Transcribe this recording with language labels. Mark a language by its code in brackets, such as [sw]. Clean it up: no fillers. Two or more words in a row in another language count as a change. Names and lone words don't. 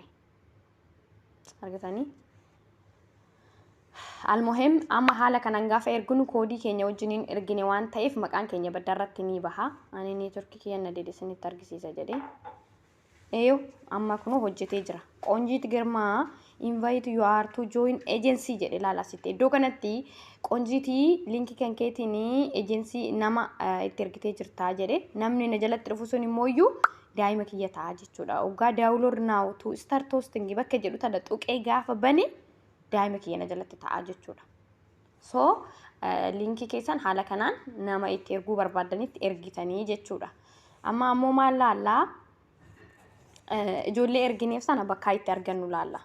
[om] Argitanii almuhim amma haala kanaan gaafa erginu koodii keenya wajjiniin ergine waan ta'eef maqaan keenya baddaarratti ni baha. Ani neetworkii kiyya na deede isinitti argisiisa jedhee. Eeyo amma kunoo hojjetee jira. Qoonjiit Girmaa [en] invite you are to join agency [om] jedhe laala sitte iddoo kanatti qoonjiitii linkii kan keetiin agency nama itti ergitee jirtaa jedhe namni na jalatti dhufu sun immoo daa'ima kiyya ta'a jechuudha. Oggaa [en] download now to start hosting [om] bakka jedhu tana tuqee gaafa bane daa'ima kiyya na jalatti ta'a jechuudha. So linkii keessan haala kanaan nama itti erguu barbaadanitti ergitanii jechuudha. Amma ammoo maal laallaa ijoollee ergineef sana bakka itti argannu laalla.